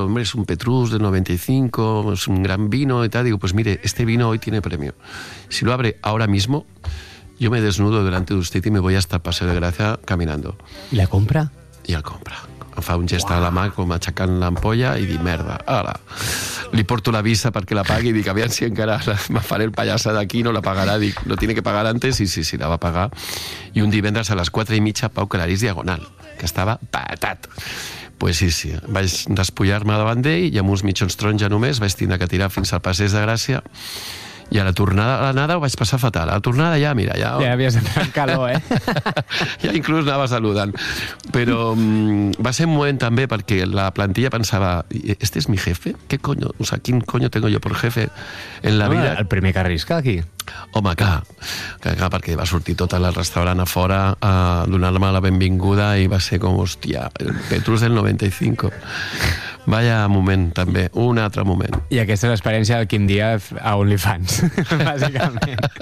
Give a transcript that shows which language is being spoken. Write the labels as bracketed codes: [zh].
[es] Hombre, es un Petrus de 95, es un gran vino y tal. Digo, pues mire, este vino hoy tiene premio. Si lo abre ahora mismo, yo me desnudo delante de usted y me voy hasta el Paseo de Gracia caminando. ¿Y la compra? [ca] I el compra. Em fa un gest a la mà com aixecant l'ampolla i dic, merda, ara li porto la visa perquè la pagui i dic, aviam si encara me faré el pallassa d'aquí, no la pagarà, dic, [es] no tiene que pagar antes, [ca] i sí, la va pagar. I un divendres a les 4:30 Pau Clarís Diagonal, que estava patat. Pues sí, vaig despullar-me davant d'ell i amb uns mitjons taronja només vaig tindre que tirar fins al Passeig de Gràcia. I a la tornada, a l'anada ho vaig passar fatal. A la tornada ja, mira, ja... Ja havies entrat calor, eh? Ja inclús anava saludant. Però va ser un moment també perquè la plantilla pensava, [es] ¿este es mi jefe? ¿Qué coño? O sea, ¿quin coño tengo yo por jefe en la vida? [ca] El primer que arrisca aquí. Home, clar, perquè va sortir tot el restaurant a fora a donar-me la benvinguda i va ser com, hòstia, el Petrus del 95. Vaya moment, també. Un altre moment. I aquesta és l'experiència del Quim Díaz a OnlyFans, bàsicament.